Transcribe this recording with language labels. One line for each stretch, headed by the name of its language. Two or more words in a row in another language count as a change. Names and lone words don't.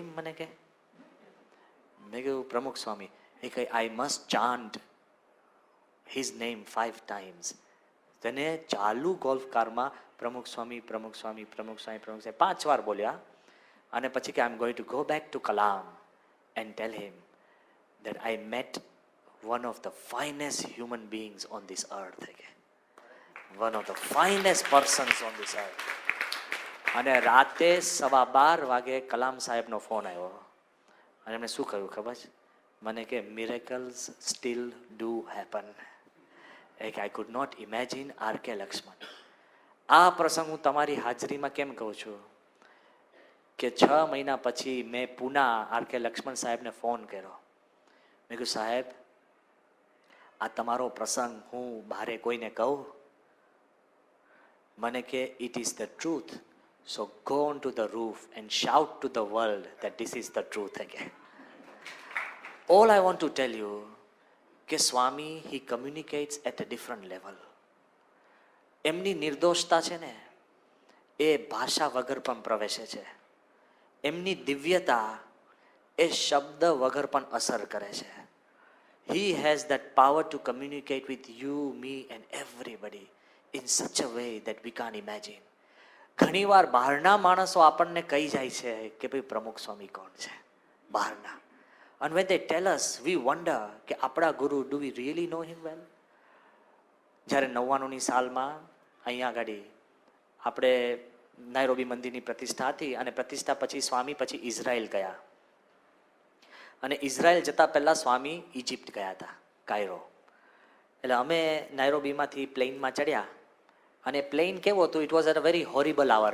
Gujarati: મને કે મેં કહ્યું પ્રમુખ સ્વામી. એ કહે
English: I must chant his name 5 times.
Gujarati: તેને ચાલુ ગોલ્ફ કારમાં પ્રમુખ સ્વામી 5 વાર બોલ્યા. અને પછી કે
English: I am going to go back to Kalam and tell him that I met one of the finest human beings on this earth. One of the finest persons on this earth.
Gujarati: અને રાતે 12:15 વાગે કલામ સાહેબનો ફોન આવ્યો. અને એમને શું કહ્યું ખબર છે મને?
English: કે miracles still do happen. I could not imagine આર.કે. લક્ષ્મણ.
Gujarati: આ પ્રસંગ હું તમારી હાજરીમાં કેમ કહું છું કે 6 મહિના પછી મેં પુના આર.કે. લક્ષ્મણ સાહેબને ફોન કર્યો. મેં કહ્યું સાહેબ, આ તમારો પ્રસંગ હું બહારે કોઈને કહું? મને કે
English: it is the truth, so go on to the roof and shout to the world that this is the truth again. All I want to tell you કે સ્વામી he communicates at a different level.
Gujarati: એમની નિર્દોષતા છે ને, એ ભાષા વગર પણ પ્રવેશે છે. એમની દિવ્યતા એ શબ્દ વગર પણ અસર કરે છે.
English: He has that power to communicate with you, me and everybody in such a way that we can't imagine.
Gujarati: ઘણીવાર બહારના માણસો આપણને કહી જાય છે કે ભાઈ પ્રમુખ સ્વામી કોણ છે બહારના.
English: And when they tell us, we wonder
Gujarati: કે આપણા ગુરુ,
English: do we really know him well?
Gujarati: જ્યારે 99ની સાલમાં અહીંયા આગળ આપણે નાયરોબી મંદિરની પ્રતિષ્ઠા હતી અને પ્રતિષ્ઠા પછી સ્વામી પછી ઇઝરાયલ ગયા અને ઇઝરાયલ જતાં પહેલાં સ્વામી ઇજિપ્ત ગયા હતા, કાયરો. એટલે અમે નાયરોબીમાંથી પ્લેનમાં ચડ્યા અને પ્લેન કેવો હતું,
English: it was at a very horrible hour.